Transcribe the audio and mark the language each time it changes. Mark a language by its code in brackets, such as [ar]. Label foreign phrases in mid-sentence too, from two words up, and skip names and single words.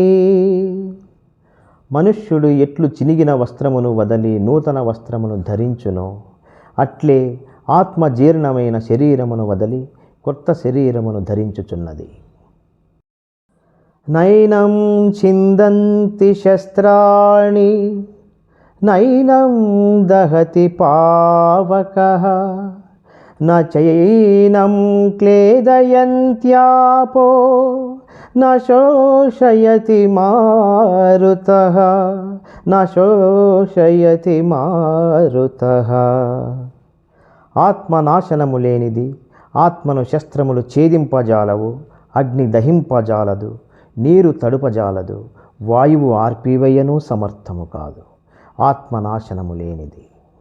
[te] మనుష్యుడు ఎట్లు చినిగిన వస్త్రమును వదలి నూతన వస్త్రమును ధరించునో అట్లే ఆత్మ జీర్ణమైన శరీరమును వదలి కొత్త శరీరమును ధరించుచున్నది. [sa] నైనం ఛిందంతి శస్త్రాణి నైనం దహతి పావకః न चैनं क्लेदयन्त्यापो न शोषयति मारुतः न शोषयति मारुतः. [te] ఆత్మనాశనము లేనిది, ఆత్మను శస్త్రములు ఛేదింపజాలవు, అగ్ని దహింపజాలదు, నీరు తడుపజాలదు, వాయువు ఆర్పివేయను సమర్థము కాదు. ఆత్మనాశనము లేనిది.